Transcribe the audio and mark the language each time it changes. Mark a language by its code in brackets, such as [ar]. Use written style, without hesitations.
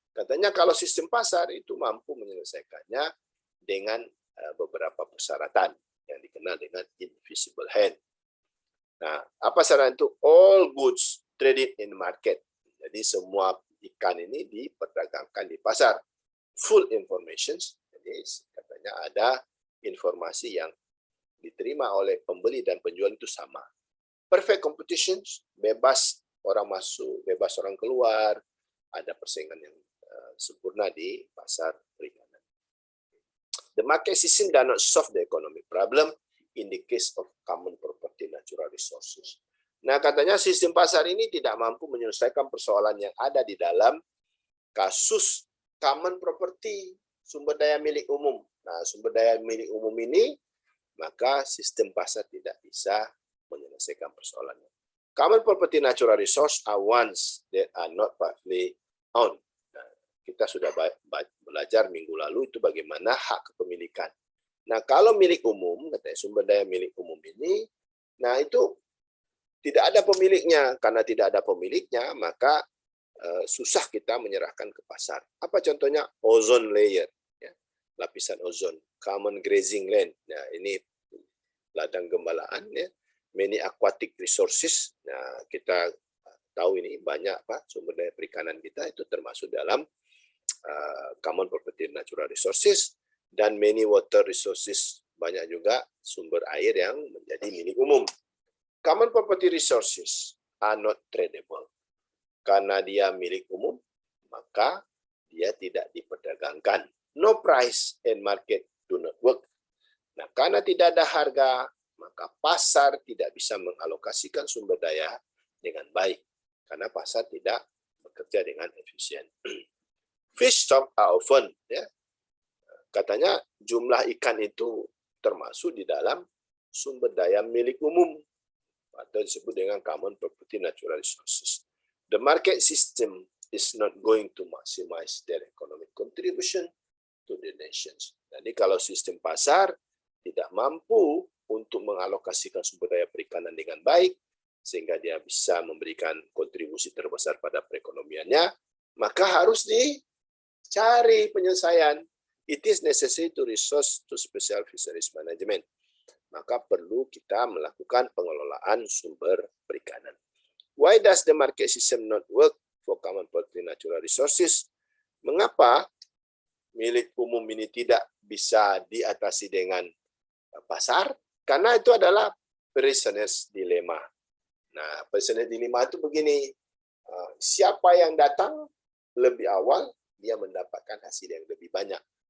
[id] Katanya kalau sistem pasar itu mampu menyelesaikannya dengan beberapa persyaratan yang dikenal dengan invisible hand. Nah, apa syarat itu? [en] All goods traded in market. [id] Jadi semua ikan ini diperdagangkan di pasar. Full information. Jadi katanya ada informasi yang diterima oleh pembeli dan penjual itu sama. Perfect competition, bebas orang masuk, bebas orang keluar, ada persaingan yang sempurna di pasar perikanan. [en] The market system does not solve the economic problem in the case of common property natural resources. [id] Nah, katanya sistem pasar ini tidak mampu menyelesaikan persoalan yang ada di dalam kasus common property, sumber daya milik umum. Nah, sumber daya milik umum ini maka sistem pasar tidak bisa menyelesaikan persoalannya. [en] Common property natural resource are ones that are not partly owned. [id] Nah, kita sudah belajar minggu lalu itu bagaimana hak kepemilikan. Nah, kalau milik umum, katanya sumber daya milik umum ini, nah itu tidak ada pemiliknya. Karena tidak ada pemiliknya, maka susah kita menyerahkan ke pasar. Apa contohnya? Ozone layer. Lapisan ozon, common grazing land. Nah, ini ladang gembalaan ya. [en] Many aquatic resources. [id] Nah, kita tahu ini banyak sumber daya perikanan kita itu termasuk dalam common property natural resources. Dan many water resources, banyak juga sumber air yang menjadi milik umum. [en] Common property resources are not tradable. [id] Karena dia milik umum, maka dia tidak diperdagangkan. [en] No price and market do not work. [id] Nah, karena tidak ada harga, maka pasar tidak bisa mengalokasikan sumber daya dengan baik. Karena pasar tidak bekerja dengan efisien. Fish stock are often, ya, katanya jumlah ikan itu termasuk di dalam sumber daya milik umum atau disebut dengan common property natural resources. [en] The market system is not going to maximize their economic contribution to the nations. [id] Jadi kalau sistem pasar tidak mampu untuk mengalokasikan sumber daya perikanan dengan baik, sehingga dia bisa memberikan kontribusi terbesar pada perekonomiannya, maka harus dicari penyelesaian. [en] It is necessary to resource to special fisheries management. [id] Maka perlu kita melakukan pengelolaan sumber perikanan. [en] Why does the market system not work for common property natural resources? [id] Mengapa milik umum ini tidak bisa diatasi dengan pasar? Karena itu adalah prisoner's dilemma. Nah, prisoner's dilemma itu begini, siapa yang datang lebih awal, dia mendapatkan hasil yang lebih banyak.